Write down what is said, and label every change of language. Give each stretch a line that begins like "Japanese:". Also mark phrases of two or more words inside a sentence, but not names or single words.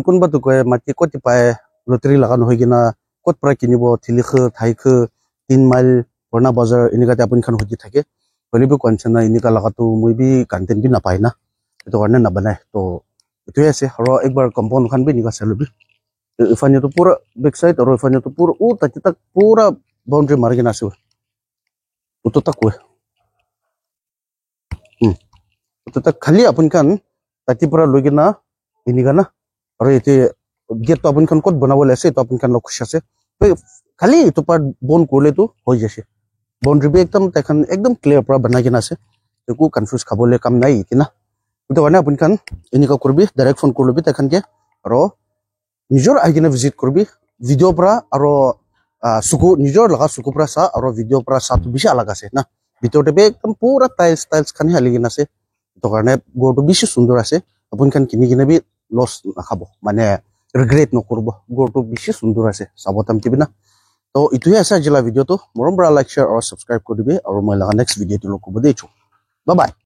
Naga Pidgin: kunba to koy mati koti pae lottery laga no hoigina kot pra kinibo thilikh thaikh 3 mile Purna Bazar inika te apun khan hoji thake holibu konchana inika laga to moi bi content bi na pai na to karne na banai to itu ase aro ekbar compound khan bi nika salobi ifanya to pura
English: back side
Naga Pidgin: aro ifanya to pura tak pura boundary margina ase uto tak we uto tak khali apun khan tati pura logina inika na aro ete gate to apun khan kot banabole ase to apun khan lok khush ase khali to part bon korle to hoi jase boundary bi ekdam clear pura banai kena ase ko confuse khabole kam nai itina to karne apun khan inika korbi
English: direct phone
Naga Pidgin: korlobi takhan ke aro nijor agina visit korbi video pura aro suku nijor laga suku pura sa aro video pura sa to bishi alag ase na bitor te be ekdam pura tiles khan haligina ase to karne go to bishi sundor ase apun khan kini gina bi loss nakhabo mane regret no korbo go to bishi sundor ase sabotam tibina to itu ase jila video to morom bra
English: like share or subscribe
Naga Pidgin: koribe aro moi laga
English: next video
Naga Pidgin: to lokobo dechu
English: bye bye